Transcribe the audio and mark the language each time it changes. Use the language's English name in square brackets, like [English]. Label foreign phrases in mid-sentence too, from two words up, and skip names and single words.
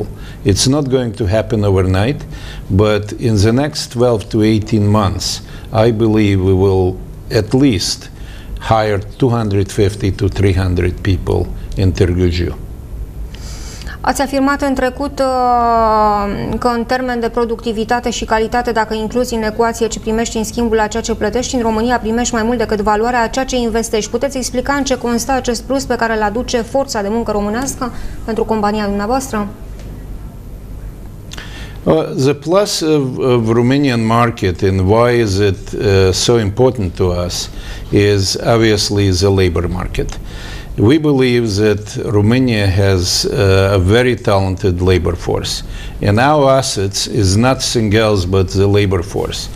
[English] It's not going to happen overnight, but in the next 12 to 18 months, I believe we will at least hire 250 to 300 people in Târgu Jiu. [Romanian] Ați afirmat în trecut că în termen de productivitate și calitate, dacă incluzi în ecuație ce primești în schimbul la ceea ce plătești, în România primești mai mult decât valoarea a ceea ce investești. Puteți explica în ce constă acest plus pe care îl aduce forța de muncă românească pentru compania dumneavoastră? [English] The plus of Romanian market and why is it so important to us is obviously the labor market. We believe that Romania has a very talented labor force, and our assets is nothing else but the labor force.